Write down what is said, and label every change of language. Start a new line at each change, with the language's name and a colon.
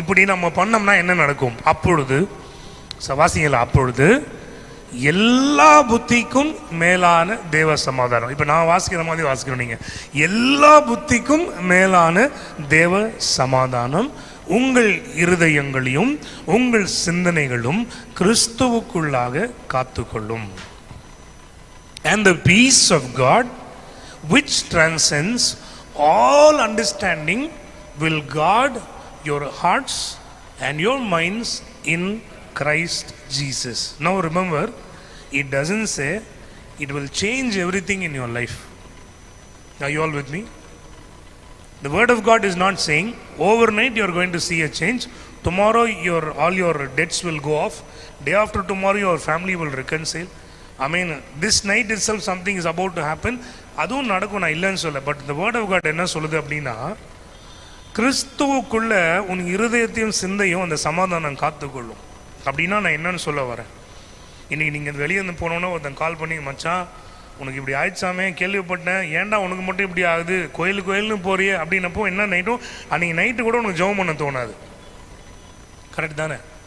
Tamil: இப்படி நம்ம பண்ணோம்னா என்ன நடக்கும்? அப்பொழுது வாசிங்களா, அப்பொழுது எல்லா புத்திக்கும் மேலான தேவ சமாதானம். இப்போ நான் வாசிக்கிற மாதிரி வாசிக்கணும் நீங்கள். எல்லா புத்திக்கும் மேலான தேவ சமாதானம் உங்கள் இருதயங்களையும் உங்கள் சிந்தனைகளும் கிறிஸ்துவுக்குள்ளாக காத்துக்கொள்ளும்.
English: And the peace of God which transcends all understanding will guard your hearts and your minds in Christ Jesus. Now remember, it doesn't say it will change everything in your life. Are you all with me? The word of God is not saying overnight you are going to see a change. Tomorrow all your debts will go off. Day after tomorrow your family will reconcile. I mean, this night itself something is about to happen.
Tamil: அதுவும் நடக்கும், நான் இல்லைன்னு சொல்ல.
English: but the word of God
Tamil: என்ன சொல்லுது அப்படின்னா, கிறிஸ்துவுக்குள்ள உன் இருதயத்தையும் சிந்தையும் அந்த சமாதானம் காத்துக்கொள்ளும். அப்படின்னா நான் என்னன்னு சொல்ல வரேன், இன்றைக்கி நீங்கள் வெளியே இருந்து போனோன்னா ஒருத்தன் கால் பண்ணி, மச்சான் உனக்கு இப்படி ஆயிடுச்சாமே, கேள்விப்பட்டேன், ஏன்டா உனக்கு மட்டும் இப்படி ஆகுது, கோயிலுன்னு போறியே அப்படின்னப்போ என்ன நைட்டும் அன்றைக்கி நைட்டு கூட உனக்கு ஜெபம் பண்ண தோணாது. கரெக்ட் தானே?